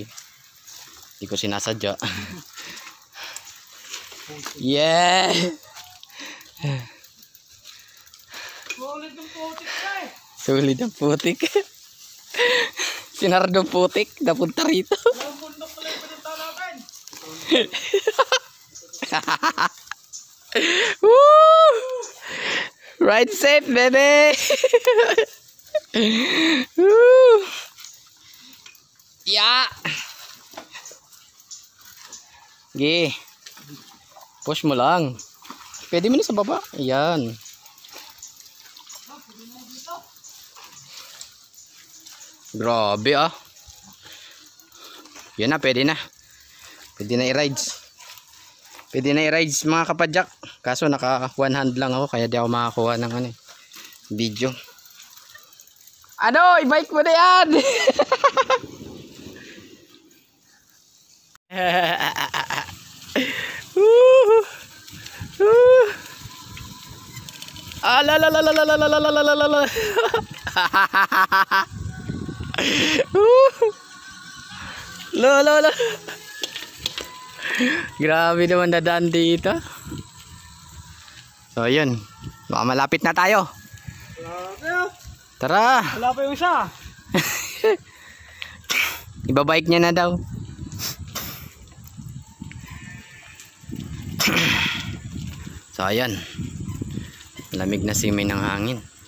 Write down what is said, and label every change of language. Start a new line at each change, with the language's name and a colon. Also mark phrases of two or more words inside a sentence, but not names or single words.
Filipino: Hindi ko sinasadya. Yeah! Sulit ng putik ka eh. Sulit ang putik. Sinardong putik. Napunta rito. Ang bundok pala yung pinunta namin. Woo!
English: Ride safe, baby! Woo! Yeah!
Filipino: Sige. Push mo lang. Pwede mo na sa baba. Ayan. Grabe ah. Yan na, pwede na. Pwede na i-rides. Pwede na i-rides mga kapadyak. Kaso naka
English: one hand
Filipino: lang ako kaya di ako makakuha ng ano, video. Ano, i-bike mo na yan. Ah, la la la la la la la la la la la. Lo lo lo. Grabe naman dadaan dito. So yun, baka malapit na tayo. Tara. Wala pa yung isa. Ibabike niya na daw. So ayan, lamig na simoy ng hangin.